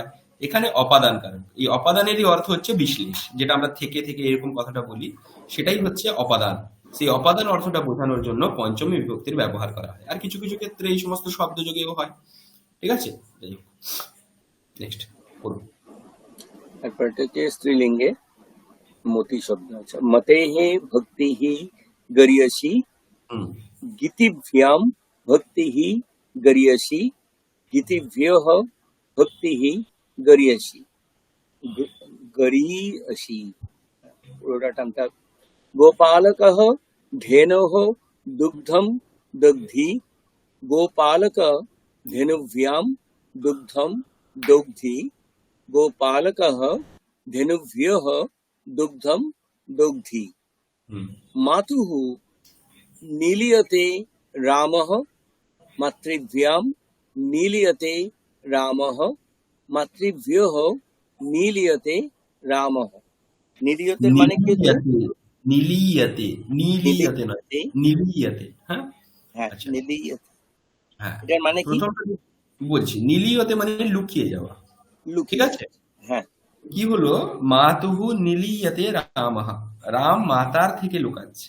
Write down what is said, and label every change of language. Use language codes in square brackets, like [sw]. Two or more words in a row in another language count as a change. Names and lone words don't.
[bn] এখানে অপাদান কারক, এই অপাদানেরই অর্থ হচ্ছে বিশ্লেষ, যেটা আমরা থেকে থেকে এরকম কথাটা বলি, সেটাই হচ্ছে অপাদান। সেই অপাদান অর্থটা বোঝানোর জন্য পঞ্চমী বিভক্তির ব্যবহার করা হয়। আর কিছু কিছু ক্ষেত্রে এই সমস্ত শব্দ যোগেও হয়। ঠিক আছে, যাই হোক, নেক্সট পড়ুন। তারপর এটা হচ্ছে স্ত্রীলিঙ্গে মতি শব্দ আছে। [sa] মতেহে ভক্তিহি গরিয়সি, হুম। গীতিভ্যাম ভক্তিহি গরিয়সি, গীতিভ্যঃ ভক্তিহি গরিয়সি। [bn] গরিয়সি পুরোটা টানতে হবে। [sa] গোপালকः धेनोः दुग्धं दग्धि, गोपालकः धेनुभ्यां दुग्धं दग्धि, गोपालकः धेनुभ्यः दुग्धं दग्धि। হুম। मातुः नीलीयते रामः, मातृभ्यां नीलीयते रामः, मातृभ्यः नीलीयते रामः। [bn] नीलीयते মানে কি হচ্ছে? নীলিয়াতে, নীলিয়াতে নয়, নীলিয়তে, নীলিয়াতে। হ্যাঁ, হ্যাঁ, আচ্ছা। নীলিয়তে। হ্যাঁ, এটার মানে কি? প্রথমটা বলছি, নীলিয়তে মানে লুকিয়ে যাওয়া। ঠিক লুকিয়ে আছে। যাচ্ছে। হ্যাঁ, কি হলো, [sa] মাতুহু নীলিয়াতে রামাহা, [bn] রাম মাতার থেকে লুকাচ্ছে।